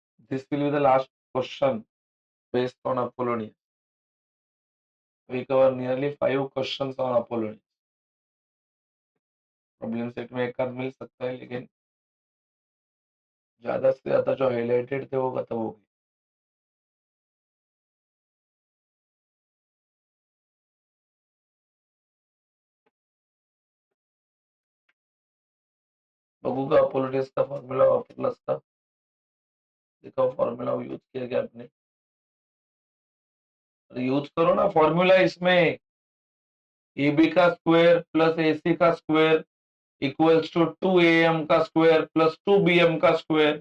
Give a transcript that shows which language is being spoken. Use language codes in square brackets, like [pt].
[en] This will be the last question based on Apollonius. We cover nearly 5 questions on Apollonius. [hi] Problem set में एक आध मिल सकता है, लेकिन ज्यादा से ज्यादा जो हाईलाइटेड थे वो खत्म हो गए. [mr] बघू का अपोलोनियस का फॉर्मूला वापरला असता. [hi] देखो फॉर्मूला यूज किया गया आपने, यूज करो ना फॉर्मूला इसमें. AB का स्क्वायर प्लस AC का स्क्वायर इक्वल्स टू 2AM का स्क्वायर प्लस 2BM का स्क्वायर.